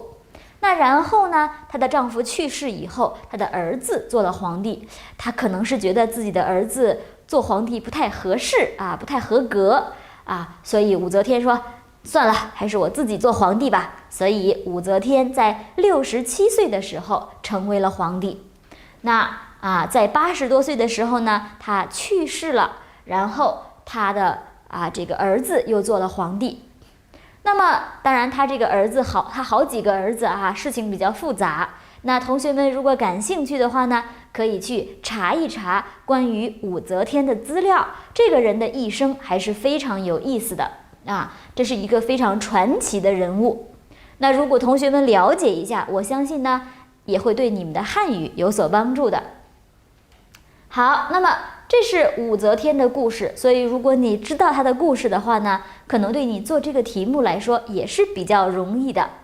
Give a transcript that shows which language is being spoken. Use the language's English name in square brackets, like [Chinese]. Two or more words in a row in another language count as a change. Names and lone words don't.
[Chinese] 那然后呢，她的丈夫去世以后，她的兒子做了皇帝，她可能是覺得自己的兒子做皇帝不太合適啊，不太合格啊，所以武則天說，算了，還是我自己做皇帝吧。所以武則天在67歲的時候成為了皇帝。那在80多歲的時候呢，她去世了，然後她的這個兒子又做了皇帝。那麼當然他這個兒子他好幾個兒子啊，事情比較複雜。那同學們如果感興趣的話呢，可以去查一查關於武則天的資料，這個人的一生還是非常有意思的啊，這是一個非常傳奇的人物。那如果同學們了解一下，我相信呢也會對你們的漢語有所幫助的。好，那麼這是武則天的故事，所以如果你知道她的故事的話呢，可能對你做這個題目來說也是比較容易的。